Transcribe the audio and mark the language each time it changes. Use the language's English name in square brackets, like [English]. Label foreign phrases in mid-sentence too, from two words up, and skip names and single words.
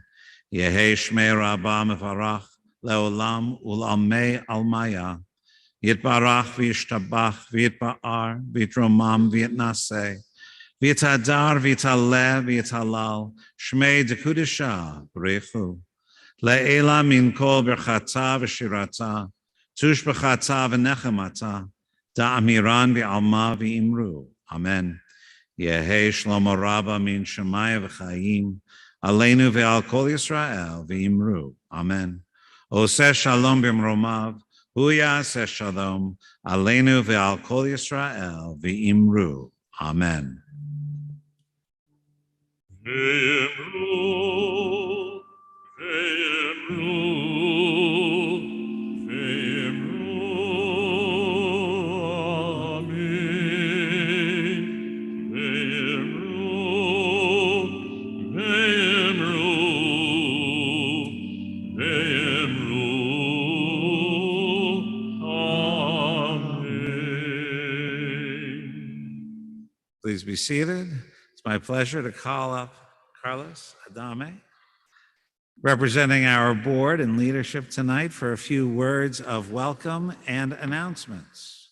[Aramaic] יהא שמה רבא מברך לעלם ולעלמי עלמיא, יתברך וישתבח ויתפאר ויתרומם ויתנשא ויתהדר ויתעלה ויתהלל שמה דקודשא בריך הוא לעלא מן כל ברכתא ושירתא תשבחתא ונחמתא דאמירן בעלמא ואמרו. Amen. יהא שלמא רבא מן שמיא וחיים עלינו ועל כל ישראל ואמרו. Amen. [Hebrew] עושה שלום במרומיו הוא יעשה שלום עלינו ועל כל ישראל ואמרו. Amen. [Aramaic] ואמרו, ואמרו, ואמרו, אמן. ואמרו, ואמרו, ואמרו, amen. [English] Please be seated. It's my pleasure to call up Carlos Adame, representing our board and leadership tonight for a few words of welcome and announcements.